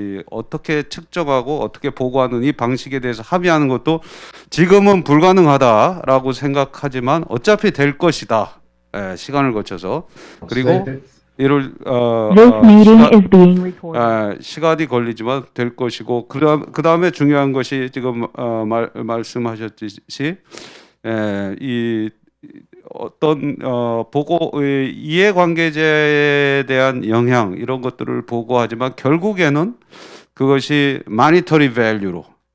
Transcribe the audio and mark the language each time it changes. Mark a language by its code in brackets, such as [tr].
[ko] 어떻게 측정하고 어떻게 보고하는 이 방식에 대해서 합의하는 것도 지금은 불가능하다라고 생각하지만 어차피 될 것이다. 시간을 거쳐서. 그리고 이를 [en] This meeting is being recorded. [ko] 시간이 걸리지만 될 것이고, 그 다음에 중요한 것이 지금 말씀하셨듯이 이 어떤 보고 이해관계자에 대한 영향 이런 것들을 보고하지만 결국에는 그것이 마니터리 밸류로